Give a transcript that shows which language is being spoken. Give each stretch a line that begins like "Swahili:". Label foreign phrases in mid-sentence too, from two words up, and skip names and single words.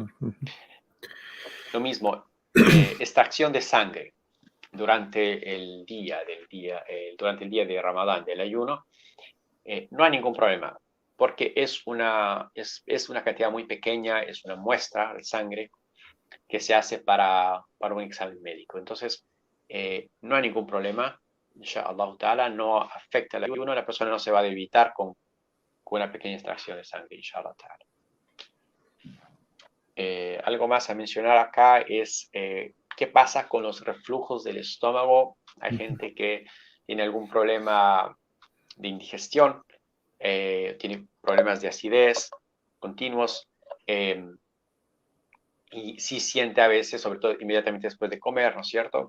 Spanish: Lo mismo, extracción de sangre durante el día de Ramadán, del ayuno, no hay ningún problema, porque es una cantidad muy pequeña, es una muestra de sangre que se hace para un examen médico. Entonces, no hay ningún problema
Arabic: إن شاء الله تعالى,
Spanish: no afecta el ayuno, la persona no se va a debilitar con una pequeña extracción de sangre,
Arabic: إن شاء الله تعالى.
Spanish: Algo más a mencionar acá es qué pasa con los reflujos del estómago. Hay gente que tiene algún problema de indigestión, tiene problemas de acidez continuos, y sí siente a veces, sobre todo inmediatamente después de comer, ¿no es cierto?